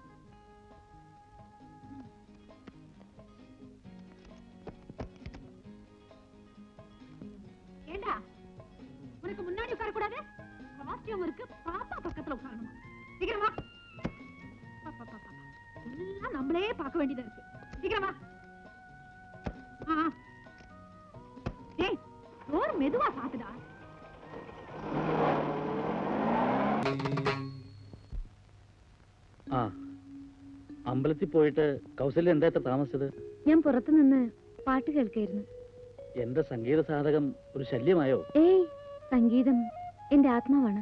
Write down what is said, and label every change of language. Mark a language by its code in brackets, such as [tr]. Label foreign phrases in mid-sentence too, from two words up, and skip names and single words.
[ta] ஏண்டா, உனக்கு முன்னாடி உட்கார கூடாது? காஸ்டியூம் இருக்கு, பாப்பா பக்கத்துல உட்காரணும். சீக்கிரமா. எல்லாம் நம்மளே பார்க்க வேண்டியதா இருக்கு. சீக்கிரமா. டேய், டோர் மெதுவா சாத்துடா. [ml] ആ, അമ്പലത്തിൽ പോയിട്ട് കൗസല്യ എന്താ ഇത്ര താമസിച്ചത്? ഞാൻ പുറത്തുനിന്ന് പാട്ട് കേൾക്കായിരുന്നു. എന്റെ സംഗീത സാധകം ഒരു ശല്യമായോ? ഏയ്, സംഗീതം എന്റെ ആത്മാവാണ്.